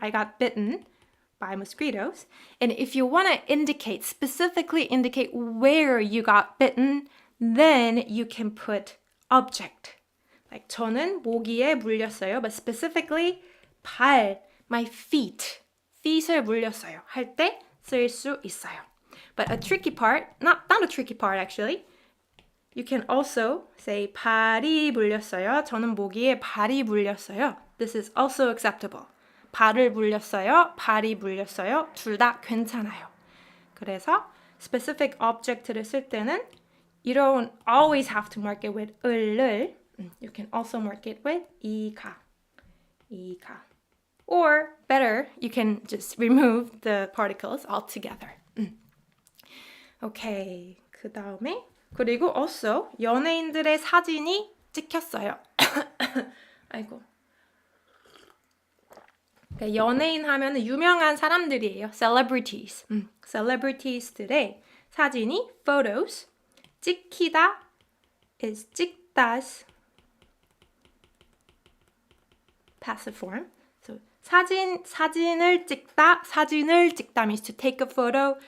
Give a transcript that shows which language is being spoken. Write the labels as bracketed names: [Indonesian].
[English] I got bitten by mosquitoes. And if you want to specifically indicate where you got bitten, then you can put object. Like [Korean] 저는 모기에 물렸어요, [English] but specifically my feet. [Korean] feet을 물렸어요 할 때 쓸 수 있어요. [English] But a tricky part, not a tricky part actually. You can also say 발이 물렸어요. [Korean] 저는 모기에 발이 물렸어요. [English] This is also acceptable. [Korean] 발을 물렸어요. 발이 물렸어요. 둘 다 괜찮아요. 그래서 [English] specific object를 [Korean] 쓸 때는 [English] you don't always have to mark it with 을을. You can also mark it with 이가. Or better, you can just remove the particles altogether. [Korean] Okay, 그 다음에 그리고 also 연예인들의 사진이 찍혔어요. 아이고. 연예인 하면 유명한 사람들이에요. [English] Celebrities. [Korean] Celebrities들의 사진이 photos. [English] 찍히다 is 찍다's passive form. So 사진을 찍다 means to take a photo.